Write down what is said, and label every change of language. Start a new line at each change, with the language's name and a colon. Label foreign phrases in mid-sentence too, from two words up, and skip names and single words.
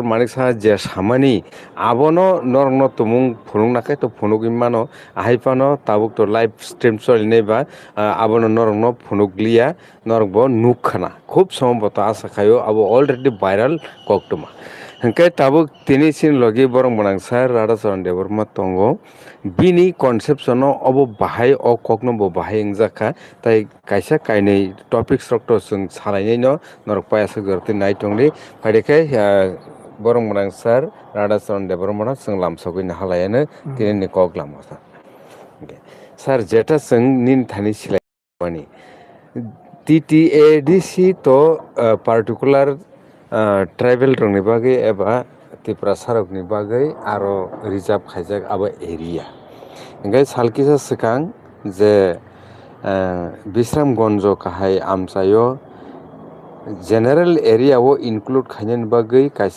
Kok Borok: Manik Saha je samani abono norokno tumung phunuknakhai to phunugui mano ahaipano tabuk to
English: live stream
Kok Borok: cholinai ba abono norokno phunukliya norok bo nukkana khub সম্ভবত asa khaio abo
English: already viral
Kok Borok: koktoma hingke tabuk tini sin logi borong banang sar Radhacharan Deborma tongo bini conception no obo bahai o kokno bo bahai wngjakha tai kaisa kainui topics rok to chung salainai no norok payasuk jorti naitongli paidekhai borong banang sar Radhacharan Deborma no chung lamsogui halayano tini ni kok lamo sar jeta chung nin thani silaimani TTADC to
English: particular tribal
Kok Borok: rokni bagui eba Tripura sarok ni bagui aro reserve khaijak abo area hingke salkisa swkang je Bisramgonjo kahai amchaio
English: general area
Kok Borok: o include khainani bagui kaisa